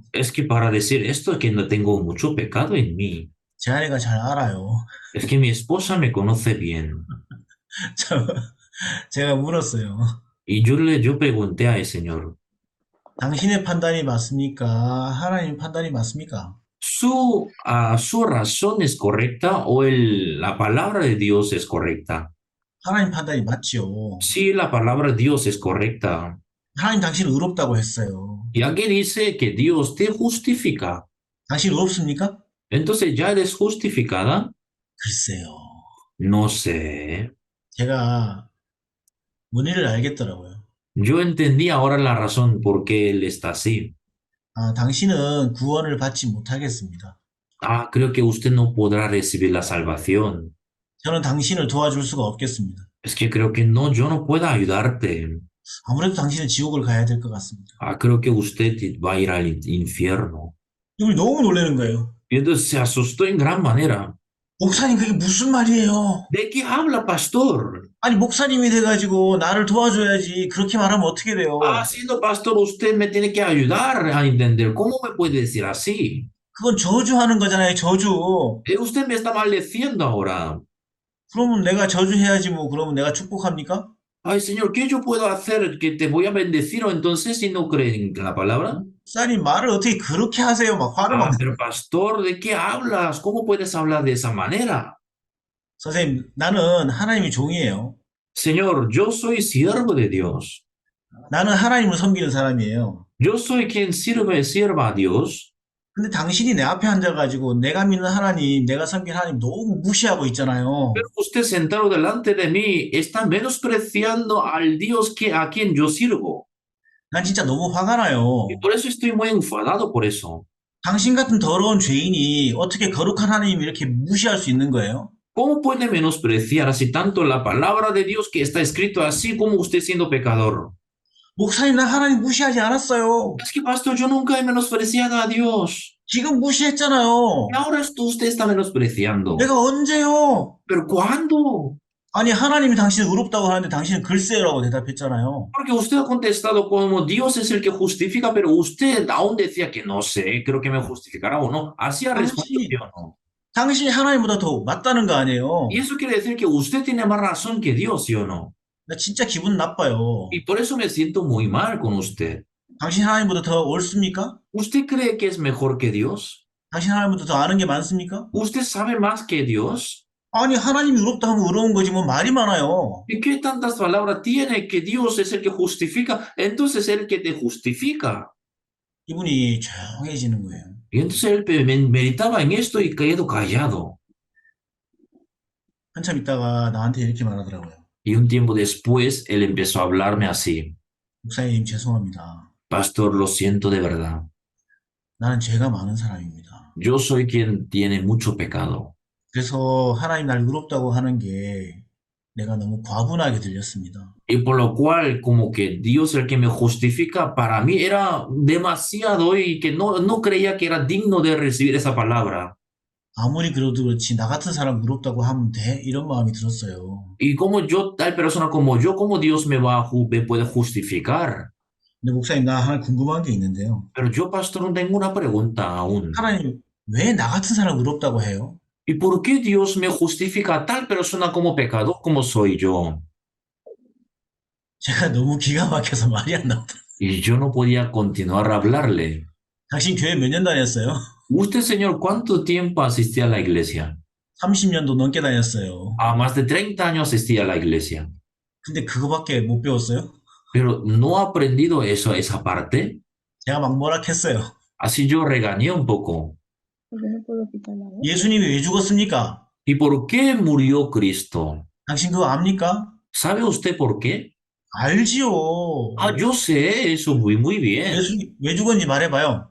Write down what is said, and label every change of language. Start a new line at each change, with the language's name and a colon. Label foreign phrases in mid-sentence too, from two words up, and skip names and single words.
Spanish: Es que para decir esto es que no tengo mucho pecado en mí.
Korean: 제 아내가 잘 알아요.
Spanish: Es que mi esposa me conoce bien.
Korean: 제가 물었어요.
Spanish: Y yo pregunté al Señor,
Korean: 당신의 판단이 맞습니까? 하나님 판단이 맞습니까?
Spanish: ¿su razón es correcta o la palabra de Dios es correcta?
Korean: 하나님 판단이 맞지요.
Spanish: Sí, la palabra de Dios es correcta.
Korean: 하나님 당신을 의롭다고 했어요.
Spanish: Y aquí dice que Dios te justifica.
Korean: 당신 의롭습니까?
Spanish: Entonces, ¿ya eres justificada?
Korean: 글쎄요.
Spanish: No sé.
Korean: 제가 원인을 알겠더라고요.
Spanish: Yo entendí ahora la razón por qué él está así.
Korean: 아, 당신은 구원을 받지 못하겠습니다.
Spanish: Ah, creo que usted no podrá recibir la salvación.
Korean: 저는 당신을 도와줄 수가 없겠습니다.
Spanish: Es que creo que no, yo no puedo ayudarte.
Korean: 아무래도 당신은 지옥을 가야 될 것 같습니다.
Spanish: Ah, creo que usted va a ir al infierno.
Korean: 이걸 너무 놀라는 거예요.
Spanish: Y entonces se asustó en gran manera.
Korean: 목사님, 그게 무슨 말이에요?
Spanish: ¿De qué habla, pastor?
Korean: 아니, 목사님이 돼가지고 나를 도와줘야지. 그렇게 말하면 어떻게 돼요?
Spanish: Ah, siendo pastor, usted me tiene que ayudar a entender. ¿Cómo me puede decir así?
Korean: 그건 저주하는 거잖아요, 저주.
Spanish: Usted me está maldeciendo ahora.
Korean: 그러면 내가 저주해야지 뭐, 그러면 내가 축복합니까?
Spanish: Ay, Señor, ¿qué yo puedo hacer? ¿Que te voy a bendecir o entonces si no creen en la palabra?
Korean: 목사님, 말을 어떻게 그렇게 하세요? 막 화를 Ah, 막.
Spanish: pero pastor, ¿de qué hablas? ¿Cómo puedes hablar de esa manera?
Korean: 선생님, 나는 하나님의 종이에요.
Spanish: Señor, yo soy siervo de Dios.
Korean: 나는 하나님을 섬기는 사람이에요.
Spanish: Yo soy quien sirva a Dios.
Korean: 근데 당신이 내 앞에 앉아가지고 내가 믿는 하나님, 내가 섬기는 하나님 너무 무시하고 있잖아요.
Spanish: Pero usted sentado delante de mí está menospreciando al Dios a quien yo sirvo.
Korean: 난 진짜 너무 화가 나요.
Spanish: Y por eso estoy muy enfadado por eso.
Korean: 당신 같은 더러운 죄인이 어떻게 거룩한 하나님 이렇게 무시할 수 있는 거예요?
Spanish: ¿Cómo puede menospreciar así tanto la palabra de Dios que está escrito así como usted siendo pecador?
Korean: 목사님, 나 하나님 무시하지 않았어요.
Spanish: Es que, pastor, yo nunca he menospreciado a Dios.
Korean: 지금 무시했잖아요.
Spanish: Y ahora usted está menospreciando.
Korean: 내가 언제요?
Spanish: ¿Pero cuándo?
Korean: 아니, 하나님이 당신을 의롭다고 하는데 당신은 글쎄요라고 대답했잖아요.
Spanish: Porque usted ha contestado como Dios es el que justifica, pero usted aún decía que no sé, creo que me justificará o no. Así ha respondido yo no.
Korean: 당신이 하나님보다 더 맞다는 거 아니에요.
Spanish: Y eso quiere decir que usted tiene más razón que Dios, ¿sí o no?
Korean: 나 진짜 기분 나빠요.
Spanish: Y por eso me siento muy mal con usted.
Korean: 당신 하나님보다 더 옳습니까?
Spanish: ¿Usted cree que es mejor que Dios?
Korean: 당신 하나님보다 더 아는 게 많습니까?
Spanish: ¿Usted sabe más que Dios?
Korean: 아니, 하나님이 의롭다 하면 의로운 거지, 뭐 말이 많아요.
Spanish: ¿Y qué tantas palabras tiene que Dios es el que justifica? Entonces el que te justifica.
Korean: 이분이 조용해지는 거예요.
Spanish: Y entonces él meditaba en esto y quedó callado.
Korean: 한참 있다가 나한테 이렇게 말하더라고요.
Spanish: Y un tiempo después él empezó a hablarme así.
Korean: 목사님, 죄송합니다.
Spanish: Pastor, lo siento de verdad.
Korean: 나는 죄가 많은 사람입니다.
Spanish: Yo soy quien tiene mucho pecado.
Korean: 그래서 하나님 날 의롭다고 하는 게 내가 너무 과분하게 들렸습니다.
Spanish: Y por lo cual, como que Dios el que me justifica, para mí era demasiado y que no creía que era digno de recibir esa palabra.
Korean: 아무리 그래도 그렇지 나 같은 사람 의롭다고 하면 돼? 이런 ma음이 들었어요.
Spanish: Y como yo, tal persona como yo, ¿cómo Dios me puede justificar?
Korean: 근데 목사님, 나 하나 궁금한 게 있는데요.
Spanish: Pero yo, pastor, no tengo una pregunta aún.
Korean: 하나님, 왜 나 같은 사람 의롭다고 해요?
Spanish: ¿Y por qué Dios me justifica a tal persona como pecador como soy yo?
Korean: 제가 너무 기가 막혀서 말이 안 나오더라고요.
Spanish: Y yo no podía continuar a hablarle.
Korean: 당신 교회 몇 년 다녔어요?
Spanish: Usted, señor, ¿cuánto tiempo asistía a la iglesia?
Korean: 30년도 넘게 다녔어요.
Spanish: A más de 30 años asistía a la iglesia.
Korean: 근데 그거밖에 못 배웠어요?
Spanish: Pero no ha aprendido eso, esa parte.
Korean: 제가 막 뭐라 했어요.
Spanish: Así yo regañé un poco. Porque no puedo quitar la voz.
Korean: 예수님이 왜 죽었습니까?
Spanish: ¿Y por qué murió Cristo?
Korean: 당신 그거 압니까?
Spanish: ¿Sabe usted por qué?
Korean: 알지요.
Spanish: Ah, yo sé eso muy bien.
Korean: 예수님 왜 죽었는지 말해봐요.